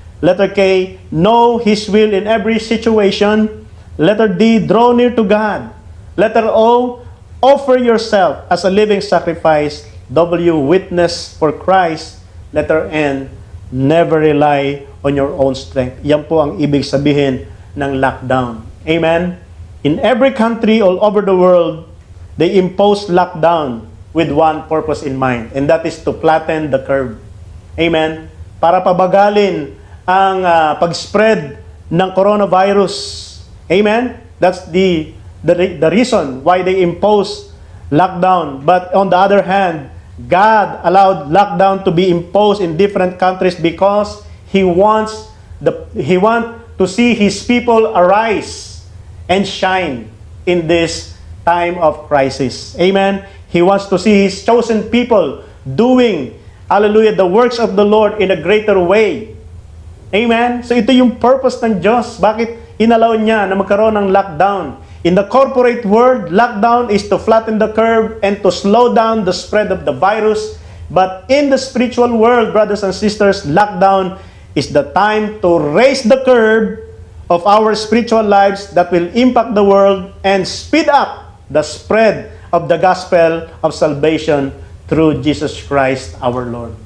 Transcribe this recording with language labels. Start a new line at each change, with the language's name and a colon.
English: Letter K, know His will in every situation. Letter D, draw near to God. Letter O, offer yourself as a living sacrifice. W, witness for Christ. Letter N, never rely on your own strength.
Filipino: Yan po ang ibig sabihin ng lockdown. Amen?
English: In every country all over the world, they impose lockdown with one purpose in mind, and that is to flatten the curve. Amen?
Filipino: Para pabagalin ang pag-spread ng coronavirus. Amen?
English: That's the reason why they impose lockdown. But on the other hand, God allowed lockdown to be imposed in different countries because He wants to see His people arise and shine in this time of crisis. Amen? He wants to see His chosen people doing, hallelujah, the works of the Lord in a greater way.
Filipino: Amen? So ito yung purpose ng Diyos. Bakit inalaw niya na magkaroon ng lockdown?
English: In the corporate world, lockdown is to flatten the curve and to slow down the spread of the virus. But in the spiritual world, brothers and sisters, lockdown is the time to raise the curve of our spiritual lives that will impact the world and speed up the spread of the gospel of salvation through Jesus Christ our Lord.